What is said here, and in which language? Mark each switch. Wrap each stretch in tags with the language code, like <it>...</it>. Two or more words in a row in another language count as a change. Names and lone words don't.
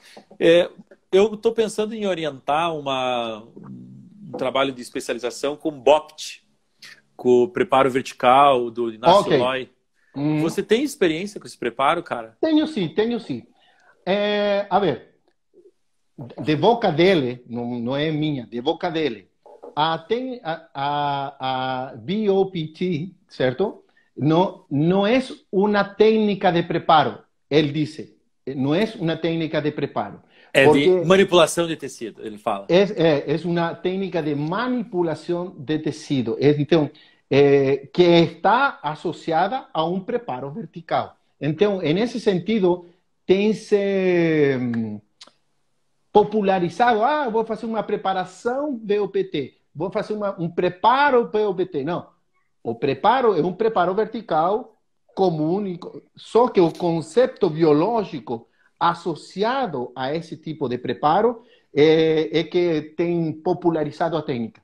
<pt>Eu estou pensando em orientar um trabalho de especialização com BOPT, com o preparo vertical do Inácio Loi. Você tem experiência com esse preparo, cara? Tenho sim.</pt> <es>A ver,</es> <pt>de boca dele, não é minha, de boca dele, tem a BOPT, certo?</pt> <es>No es una técnica de preparo, él dice. No es una técnica de preparo.</es> <pt>De manipulação de tecido, ele fala.</pt> <es>Es una técnica de manipulación de tecido. Então, que está asociada a un preparo vertical.</es> <pt>Então,</pt> <es>en ese sentido,</es> <pt>tem se popularizado. Vou fazer uma preparação BOPT. Vou fazer um preparo BOPT. Não. O preparo é um preparo vertical comum, só que o conceito biológico associado a esse tipo de preparo é que tem popularizado a técnica.</pt>